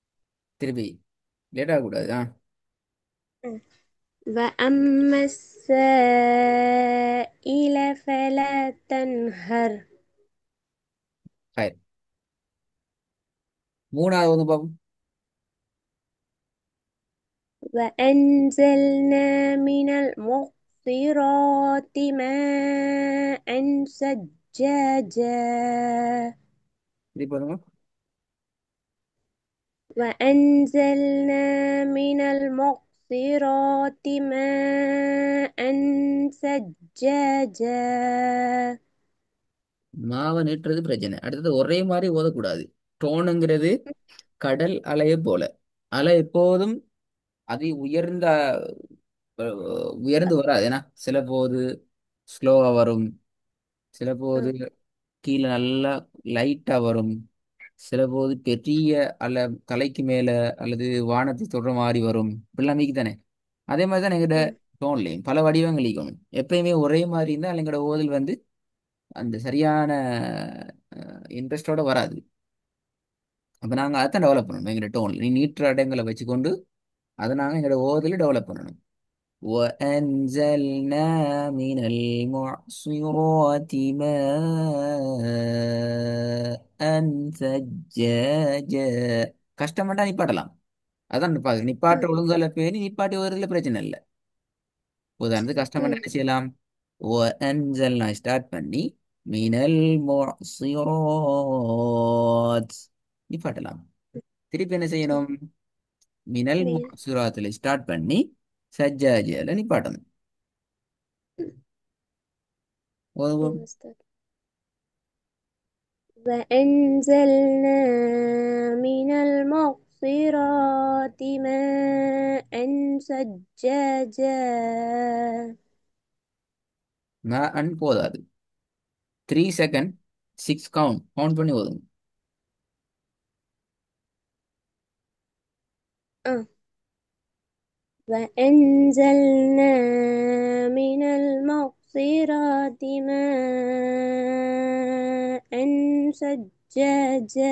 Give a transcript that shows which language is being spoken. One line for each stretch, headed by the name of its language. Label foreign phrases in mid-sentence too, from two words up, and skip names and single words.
Tamil: திருப்பி லேட் ஆகக்கூடாது.
Arabic: وأما السائل فلا تنهر.
Tamil: ஹயர். மூணாவது வந்து பாப்போம்.
Arabic: وأنزلنا من المعصرات ماء ثجاجا.
Tamil: இது பாருங்க.
Arabic: وأنزلنا من المعصرات ماء ثجاجا.
Tamil: மாவை நீட்டுறது பிரச்சனை. அடுத்தது ஒரே மாதிரி ஓதக்கூடாது. டோனுங்கிறது கடல் அலையை போல. அலை எப்போதும் அதி உயர்ந்த உயர்ந்து வராது. ஏன்னா சில போது ஸ்லோவா வரும், சில போது கீழே நல்லா லைட்டா வரும், சில போது பெரிய அலை தலைக்கு மேல அல்லது வானத்தை தொடுற மாதிரி வரும். இப்படிலாம் மீக்கு தானே. அதே மாதிரி தான் எங்கட டோன்லையும் பல வடிவங்கள் இருக்கணும். எப்பயுமே ஒரே மாதிரி இருந்தால் எங்களோட ஓதல் வந்து அந்த சரியான இன்ட்ரெஸ்டோட வராது. அப்போ நாங்கள் அதைத்தான் டெவலப் பண்ணணும். எங்களோட டோன் நீ நீட்டுற இடங்களை வச்சுக்கொண்டு அதை நாங்கள் எங்களோட ஓதல டெவலப் பண்ணணும்.
Arabic: وأنزلنا من المعصرات ماء ثجاجا.
Tamil: கஷ்டமாட்டா நிப்பாட்டலாம். அதான் நிப்பாட்ட ஒழுங்கால பேணி நிப்பாட்டி வருதுல பிரச்சனை இல்லை. உதாரணத்துக்கு கஷ்டமாட்டா என்ன செய்யலாம்? وأنزلنا ஸ்டார்ட் பண்ணி
Arabic: من المعصرات
Tamil: நிப்பாட்டலாம். திருப்பி என்ன செய்யணும்?
Arabic: من المعصرات
Tamil: ஸ்டார்ட் பண்ணி சஜ்ஜாஜியால நிப்பாட்டணும்.
Arabic: وأنزلنا من المعصرات ماء ثجاجا.
Tamil: அன் போதாது. 3 செகண்ட் 6 கவுண்ட் பண்ணி ஓதுங்க. آه.
Arabic: وأنزلنا من المعصرات ماء ثجاجا.